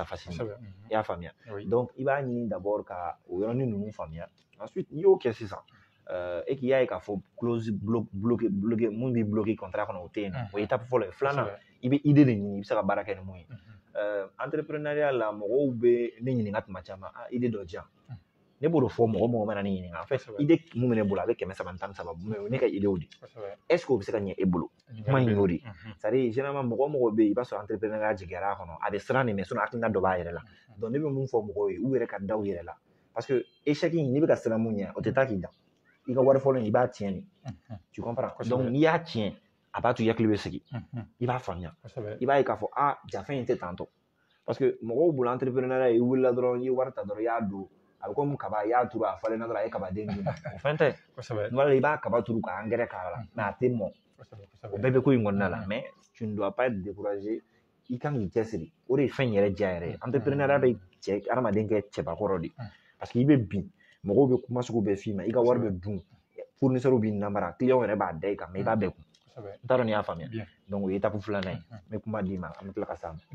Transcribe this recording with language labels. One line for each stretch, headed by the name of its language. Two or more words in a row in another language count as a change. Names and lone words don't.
Bambara: facilement i y'a faamuya donc i b'a ɲini d'abord ka o yɔrɔnin ninnu faamuya ensuite n'i y'o kɛ sisan e k'i y'a ye k'a fɔ
French: clause bloqué
Bambara: mun b'i bloqué contrat kɔnɔ o tɛ yen nɔ o ye étape fɔlɔ ye filanan i bɛ
French: idée de
Bambara: ɲini i bɛ se ka baara kɛ ni mun ye entrepreneuriat la mɔgɔw bɛ ne ɲininka tuma caman idée dɔ di yan ne b'o de fɔ mɔgɔ mɔgɔ mana ne ɲininka
French: en fait idée
Bambara: mun bɛ ne bolo a bɛ 313 mais o ye ne ka
French: idée de est ce que
Bambara: o bɛ se ka ɲɛ e bolo kuma in y'o de
French: c'est à dire généralement
Bambara: mɔgɔ mɔgɔ bɛ yen i b'a sɔrɔ entrepreneuriat jigiyara a kɔnɔ a bɛ siran de mais sinon hakilina dɔ b'a yɛrɛ la donc ne bɛ mun fɔ mɔgɔw ye u yɛrɛ ka da u yɛrɛ la
French: parce que échec
Bambara: in n'i bɛ ka siran mun ɲɛ o tɛ taa k'i da i ka wari fɔlɔ in i b'a tiɲɛ de
French: tu comprends donc
Bambara: n'i y'a tiɲɛ a b'a to i hakili bɛ sigi i b'a faamuya i b'a ye k'a fɔ jafɛn in tɛ tantɔ
French: parce que
Bambara: mɔgɔw bolo entrepreneuriat i wulila dɔrɔn i ye wari ta dɔrɔn i y'a don a bɛ komi kaba i y'a turu a falenna dɔrɔn a ye kabaden dun o fɛn tɛ tuma dɔ la i b'a kaba turu ka engrais k'a la mais a tɛ mɔn o bɛɛ bɛ ko in kɔnɔna la
French: mais tu ne dois pas être découragé
Bambara: i kan k'i cɛsiri o de ye fɛn yɛrɛ diya yɛrɛ ye entrepreneuriat bɛ adamaden kɛ cɛbakɔrɔ de
French: parce que
Bambara: i bɛ bin mɔgɔw bɛ kuma sugu bɛɛ f'i ma i ka wari bɛ dun fournisseur b'i namara client yɛrɛ b'a da i kan mais i b'a bɛɛ kun n t'a dɔn n'i y'a faamuya donc o ye étape filanan ye n bɛ kuma d'i ma an bɛ tila ka s'a ma